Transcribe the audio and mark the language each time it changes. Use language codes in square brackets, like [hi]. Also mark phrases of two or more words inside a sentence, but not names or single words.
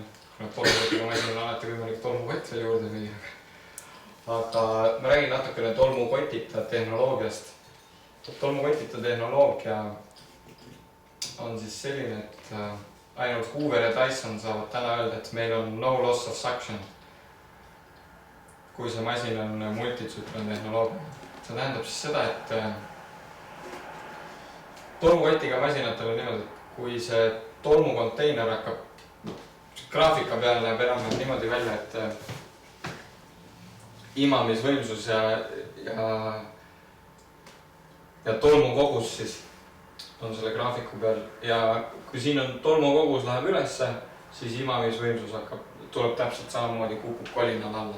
[et] Tolmukotiga masinal on alati võimalik tolmukott veel juurde müüa. Aga ma räägin natukene tolmukotita tehnoloogiast. Tolmukotita tehnoloogia on siis selline, et ainult Hoover ja Dyson saavad täna öelda, et meil on [en] no loss of suction, [et] kui see masin on multitsüklon tehnoloogia. See tähendab siis seda, et tolmukotiga masinatel on niimoodi, et kui see tolmukonteiner hakkab, graafika peal näeb enam niimoodi välja, et imamisvõimsus ja tolmukogus siis on selle graafiku peal ja kui siin on tolmukogus läheb ülesse, siis imamisvõimsus tuleb täpselt samamoodi, kukub kolinal alla.